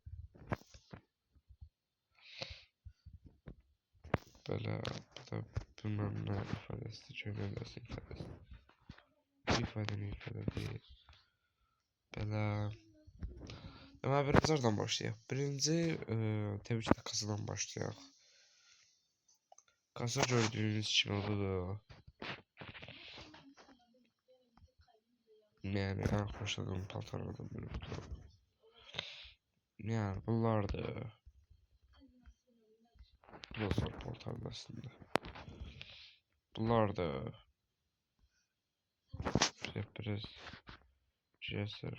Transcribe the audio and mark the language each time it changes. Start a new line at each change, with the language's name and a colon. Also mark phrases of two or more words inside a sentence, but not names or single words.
Azerbaijani: Belə, bu da bilmem nə ifadəsidir, köhnələrsin ifadəsi. Bu ifadə nə ifadə deyil. Belə... Ama birinci oradan başlayaq. Birinci, təbii ki də kasadan başlayaq. Kasa gördüğünüz kimi odur.
Turkish: Yani en hoşladığım paltarlardan biri budur. Yani bunlardır. Bu da zor paltarlar aslında. Bunlardır. Biraz cesur.